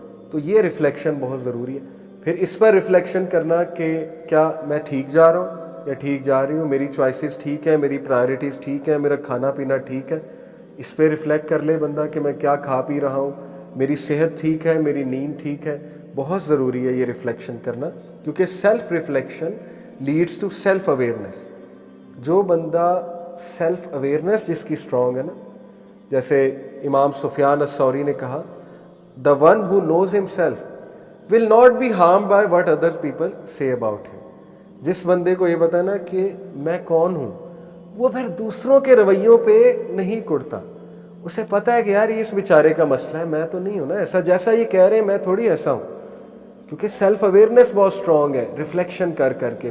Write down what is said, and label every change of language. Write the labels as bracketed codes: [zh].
[ur] تو یہ ریفلیکشن بہت ضروری ہے. پھر اس پر ریفلیکشن کرنا کہ کیا میں ٹھیک جا رہا ہوں یا ٹھیک جا رہی ہوں, میری چوائسیز ٹھیک ہیں, میری پرائرٹیز ٹھیک ہیں, میرا کھانا پینا ٹھیک ہے. اس پہ ریفلیکٹ کر لے بندہ کہ میں کیا کھا پی رہا ہوں, میری صحت ٹھیک ہے, میری نیند ٹھیک ہے. بہت ضروری ہے یہ ریفلیکشن کرنا, کیونکہ [en] Self reflection leads to self awareness. [ur] جو بندہ سیلف اویئرنیس جس کی اسٹرانگ ہے نا, جیسے امام سفیان الثوری نے کہا, [en] the one who knows himself will not be harmed by what other people say about him. [ur] جس بندے کو یہ پتا ہے نا کہ میں کون ہوں, وہ پھر دوسروں کے رویوں پہ نہیں کڑتا. اسے پتا ہے کہ یار یہ اس بیچارے کا مسئلہ ہے, میں تو نہیں ہوں نا ایسا جیسا یہ کہہ رہے ہیں, میں تھوڑی ایسا ہوں. کیونکہ سیلف اویئرنیس بہت اسٹرانگ ہے, ریفلیکشن کر کر کے.